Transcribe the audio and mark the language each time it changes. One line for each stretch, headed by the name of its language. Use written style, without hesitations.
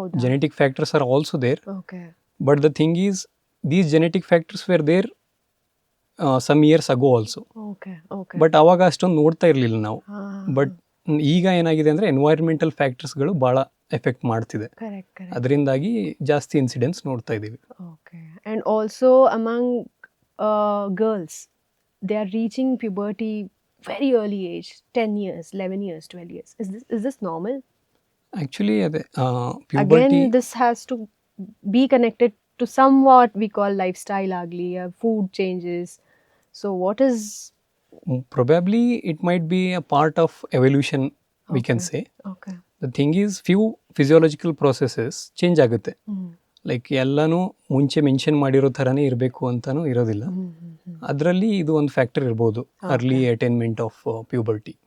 English: Genetic factors are also there, but the thing is these genetic factors were there some years ago also. Okay okay.
Kannada: But ಅವಾಗ ಅಷ್ಟೊಂದು ನೋಡ್ತಾ ಇರಲಿಲ್ಲ ನಾವು. But ಈಗ ಏನಾಗಿದೆ ಅಂದರೆ ಎನ್ವೈರ್ಮೆಂಟಲ್ ಫ್ಯಾಕ್ಟರ್ಸ್ಗಳು ಭಾಳ ಎಫೆಕ್ಟ್ ಮಾಡ್ತಿದೆ.
English: Correct correct.
Kannada: ಅದರಿಂದಾಗಿ ಜಾಸ್ತಿ ಇನ್ಸಿಡೆಂಟ್ಸ್ ನೋಡ್ತಾ ಇದ್ದೀವಿ.
English: Okay. And also among girls, they are reaching puberty very early age, 10 years, 11 years, 12 years. Is this normal?
Kannada: Actually ಅದೇ puberty
English: Again, this has to be connected to somewhat we call lifestyle agli, food changes. So what is... probably it might be a part of evolution we can say. Okay. The thing is few physiological processes change ಆಗುತ್ತೆ.
Kannada: Like ಎಲ್ಲನೂ ಮುಂಚೆ mention ಮಾಡಿರೋ ಥರನೇ ಇರಬೇಕು ಅಂತಲೂ ಇರೋದಿಲ್ಲ. ಅದರಲ್ಲಿ ಇದು ಒಂದು ಫ್ಯಾಕ್ಟರ್ ಇರ್ಬೋದು, ಅರ್ಲಿ ಅಟೈನ್ಮೆಂಟ್ ಆಫ್ ಪ್ಯೂಬರ್ಟಿ.